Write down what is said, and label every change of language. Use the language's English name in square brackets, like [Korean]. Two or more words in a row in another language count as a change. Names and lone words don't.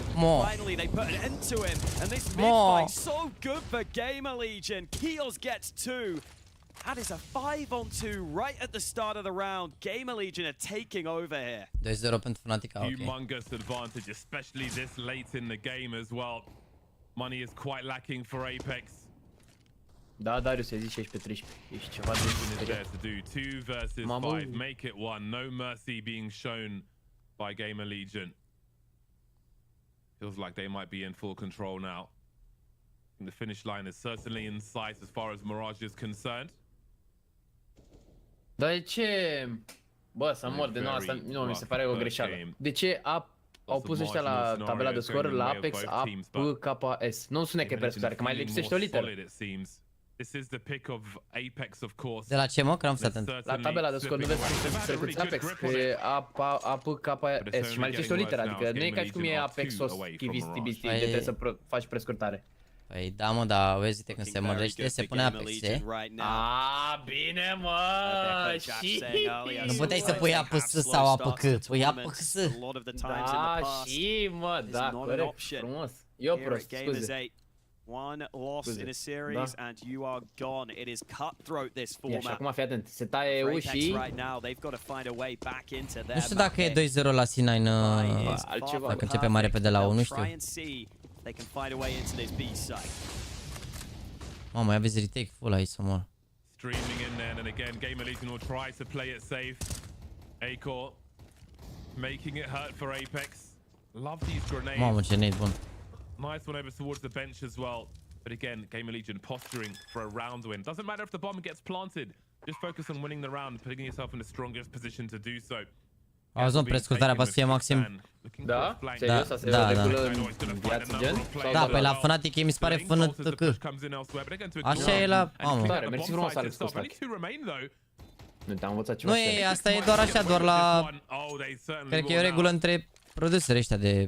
[English] Finally, they put an end to him. And this mid-fight, so good for Gamer Legion. Keels gets 2. That is a 5-on-2 right at the start of the round. Gamer Legion are taking over here. [Romanian] 2-0 pentru Fnatica, ok. [English] Humongous advantage, especially this late in the game as well. Money is quite lacking for Apex. [Romanian] Da, Darius, ai zis 16-13. Ești ceva de [English] there to do 2 versus 5, make it 1. No mercy being shown by Gamer Legion. Feels like they might be in full control now. And the finish line is certainly in sight as far as Mirage is concerned. [Romanian] Dar ce Bă, să mor de nou, asta nu mi se pare o greșeală. De ce au pus ăștia la tabela de scor la Apex APKS? Nu spune că e prescurtare, că mai lipsește o literă. De la ce, mă? Că n-am stat atent. La tabela de scor nu vezi cum se trecuți Apex, că e APKS și mai lipsește o literă, adică nu e ca și cum e Apex-os, Tibisti, de trebuie să faci prescurtare. Păi da, mă, dar vezi că se mărește, se pune Apex, e? Bine, mă, și... Nu puteai să pui APS sau APK, pui APS. Da, și, mă, da, corect, frumos. Eu prost, scuze. [English] One loss in a series and you are gone. It is cutthroat this format. [Romanian] Și acum fii atent, se taie ușii. Nu știu dacă e 2-0 la C9, altceva. dacă începe mai repede la 1, nu știu. Mamă, ia vezi [English] retake full [Romanian] aici să mor. [English] Streaming in there, and again, Gamers8 will try to play it safe. Acor making it hurt for Apex. Love these grenades. [Romanian] Mamă, ce nade bun. [English] Nice one over towards the bench as well. But again, Gamers8 posturing for a round win. Doesn't matter if the bomb gets planted. Just focus on winning the round, putting yourself in the strongest position to do so. [Romanian] Auzi, nu, prescurtarea va să fie maxim. Da? Serios? Asta e o regulă în viață, gen? Da, păi la Fnatic mi se pare fână tăcă. Așa e la... Mamă. Tare, mersi frumos, Alex, cu stack. Nu te-am învățat ceva. Nu e, asta e doar așa, doar la... Cred că e o regulă între produsele ăștia de...